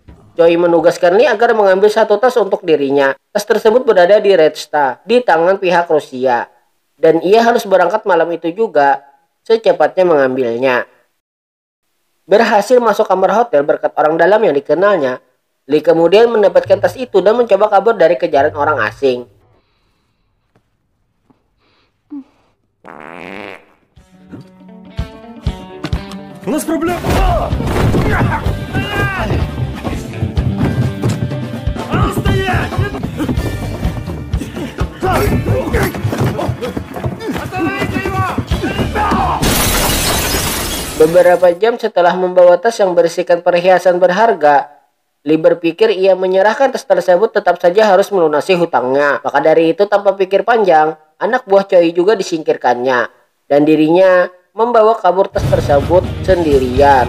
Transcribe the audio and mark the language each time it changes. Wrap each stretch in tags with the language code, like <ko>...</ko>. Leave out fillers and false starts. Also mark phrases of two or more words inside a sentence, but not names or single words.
<id>Choi menugaskan Lee agar mengambil satu tas untuk dirinya. Tas tersebut berada di Red Star, di tangan pihak Rusia. Dan ia harus berangkat malam itu juga, secepatnya mengambilnya. Berhasil masuk kamar hotel berkat orang dalam yang dikenalnya, Lee kemudian mendapatkan tas itu dan mencoba kabur dari kejaran orang asing.</id> <ru>У нас проблема. Стоять! Остановите его!</ru> <id>Beberapa jam setelah membawa tas yang berisikan perhiasan berharga, Lee berpikir ia menyerahkan tas tersebut tetap saja harus melunasi hutangnya. Maka dari itu tanpa pikir panjang, anak buah Choi juga disingkirkannya. Dan dirinya membawa kabur tas tersebut sendirian.</id>